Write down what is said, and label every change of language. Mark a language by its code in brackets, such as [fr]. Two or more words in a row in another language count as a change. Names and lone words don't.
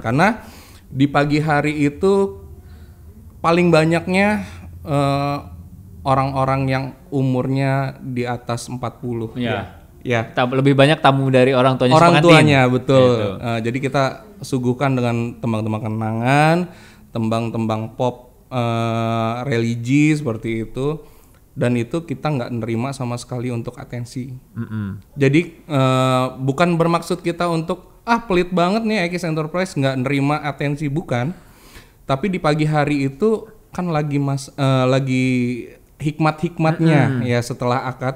[id] Karena di pagi hari itu paling banyaknya orang-orang yang umurnya di atas 40. Iya. Ya. Lebih banyak tamu dari orang tuanya si Orang pengantin. tuanya, betul. Gitu. Jadi kita suguhkan dengan tembang-tembang kenangan, tembang-tembang pop religi seperti itu. Dan itu kita nggak nerima sama sekali untuk atensi. Jadi bukan bermaksud kita untuk pelit banget nih Ekis Enterprise nggak nerima atensi, bukan. Tapi di pagi hari itu kan lagi hikmat-hikmatnya ya setelah akad.